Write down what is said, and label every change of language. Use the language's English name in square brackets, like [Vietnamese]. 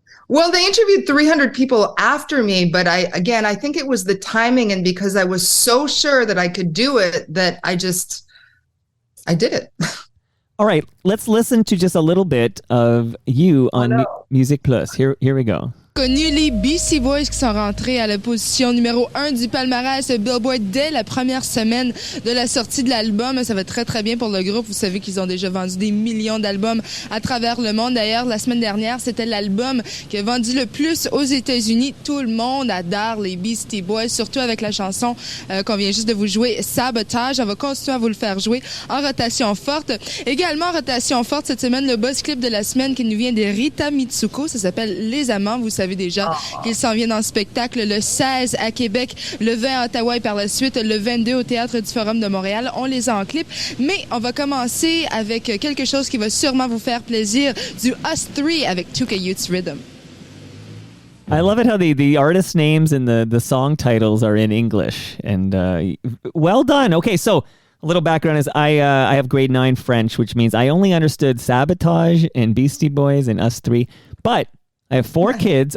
[English] Well, they interviewed 300 people after me, but I think it was the timing, and because I was so sure that I could do it, that I did it. All right, let's listen to just a little bit of you on Music Plus. Here we go. [French] Connu les Beastie Boys qui sont rentrés à la position numéro 1 du palmarès Billboard dès la première semaine de la sortie de l'album. Ça va très très bien pour le groupe. Vous savez qu'ils ont déjà vendu des millions d'albums à travers le monde. D'ailleurs, la semaine dernière, c'était l'album qui a vendu le plus aux États-Unis. Tout le monde adore les Beastie Boys, surtout avec la chanson qu'on vient juste de vous jouer, Sabotage. On va continuer à vous le faire jouer en rotation forte. Également en rotation forte cette semaine, le buzz clip de la semaine qui nous vient de Rita Mitsuko. Ça s'appelle Les Amants. Vous savez déjà qu'il s'en vient en spectacle le 16 à Québec, le 20 à Ottawa et par la suite le 22 au Théâtre du Forum de Montréal. On les a en clip, mais on va commencer avec quelque chose qui va sûrement vous faire plaisir, du Us 3 avec 2K Youth's Rhythm. [English] I love it how the artist names and the song titles are in English, and well done. Okay, so a little background is I have grade 9 French, which means I only understood Sabotage and Beastie Boys and Us 3, but I have 4 kids.